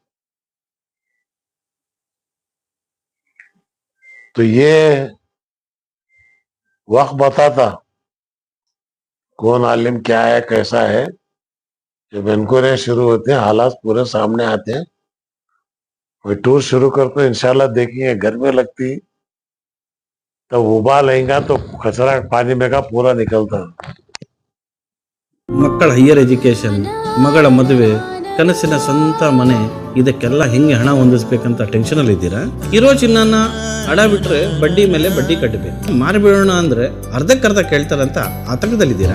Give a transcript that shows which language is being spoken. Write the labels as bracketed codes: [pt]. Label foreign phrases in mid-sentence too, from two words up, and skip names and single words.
[hi] तो ये वक्त बताता कौन आलिम क्या है कैसा है। जब इंक्वायरी शुरू होते हैं, हालात पूरे सामने आते हैं, वही टूर शुरू करते [ar] إن شاء الله [hi] देखेंगे। घर में लगती तो उबाल आएगा तो कचरा पानी में का पूरा निकलता। [kn] ಮಕ್ಕಳ [en] higher education, [kn] ಮಗಳ ಮದುವೆ, ಕನಸಿನ ಸ್ವಂತ ಮನೆ, ಇದಕ್ಕೆಲ್ಲ ಹೆಂಗೆ ಹಣ ಹೊಂದಿಸ್ಬೇಕಂತ ಟೆನ್ಷನಲ್ಲಿ ಇದ್ದೀರಾ? ಇರೋ ಚಿನ್ನನ ಅಡ ಬಿಟ್ರೆ ಬಡ್ಡಿ ಮೇಲೆ ಬಡ್ಡಿ ಕಟ್ಟಬೇಕು, ಮಾರಿಬಿಡೋಣ ಅಂದ್ರೆ ಅರ್ಧಕ್ಕರ್ಧ ಕೇಳ್ತಾರಂತ ಆತಂಕದಲ್ಲಿದ್ದೀರಾ?